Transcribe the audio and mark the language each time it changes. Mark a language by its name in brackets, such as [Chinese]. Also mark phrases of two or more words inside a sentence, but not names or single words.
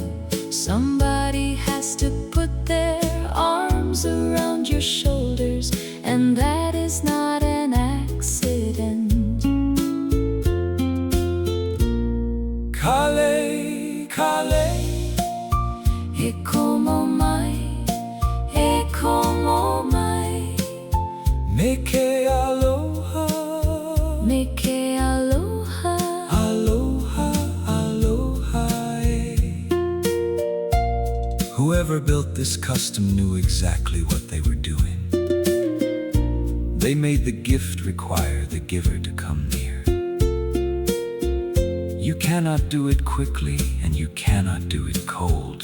[English] Somebody has to put their arms around your shoulders, and that is not an accident. [Hawaiian] Kale, kale, E como mai, meke aloha, meke aloha. aloha, aloha. [English] Whoever built this custom knew exactly what they were doing. They made the gift require the giver to come near. You cannot do it quickly, and you cannot do it cold.